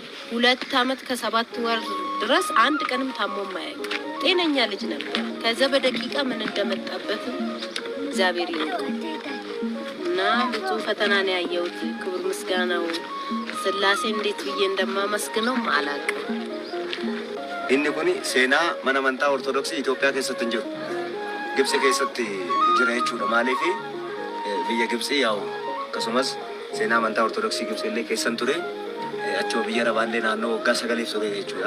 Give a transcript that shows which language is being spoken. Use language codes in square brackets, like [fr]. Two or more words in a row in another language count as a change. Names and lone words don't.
[am] 2 ዓመት ከ7 ወር ድረስ አንድ ቀንም ታሞ ማያውቅ ጤነኛ ልጅ ነበር። ከዛ በደቂቃ ምን እንደመጣበት እግዚአብሔር ይመስገን እና ብዙ ፈተና ነው ያየሁት። ክብር ምስጋናው ስላሴ እንዴት ብዬ እንደማመስግነው አላውቅም። [om] inni kun seenaa mana amantaa ortodoksii Itoophiyaa keessatti hin jiru. Gibsi keessatti jira jechuudha. Maaliif biyya Gibsii yaa'u akkasumas seenaa amantaa ortodoksii Gibsi illee keessan ture. Achoo biyya Rabaallee naannoo waggaa 9 ture jechuudha.